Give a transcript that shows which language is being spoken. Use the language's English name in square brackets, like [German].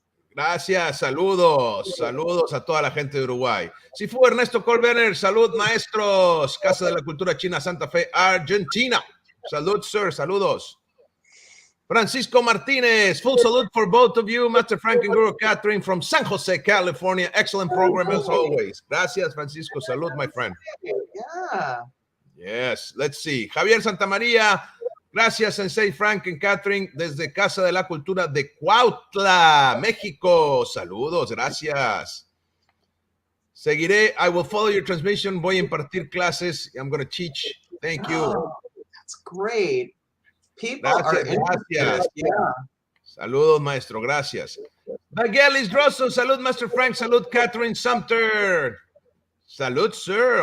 [Spanish] Gracias, saludos a toda la gente de Uruguay. Si fue Ernesto Colberner, salud maestros, Casa de la Cultura China, Santa Fe, Argentina. Salud, sir, saludos. [English] Francisco Martinez, full salute for both of you, Master Frank and Guro Kathrin from San Jose, California. Excellent program as always. [Spanish] Gracias, Francisco. Salud, [English] my friend. Yeah. Yes, let's see. [Spanish] Javier Santamaría, gracias, Sensei Frank and Kathrin, desde Casa de la Cultura de Cuautla, México. Saludos, gracias. Seguiré. [English] I will follow your transmission. [Spanish] Voy a impartir clases. [English] I'm going to teach. Thank you. Oh, that's great. People [Spanish] Gracias, gracias. [English] Yeah. [Spanish] Saludos, maestro. Gracias. Vagelis Drosso. Salud, Master Frank. Salud, Catherine Sumpter. Salud, sir.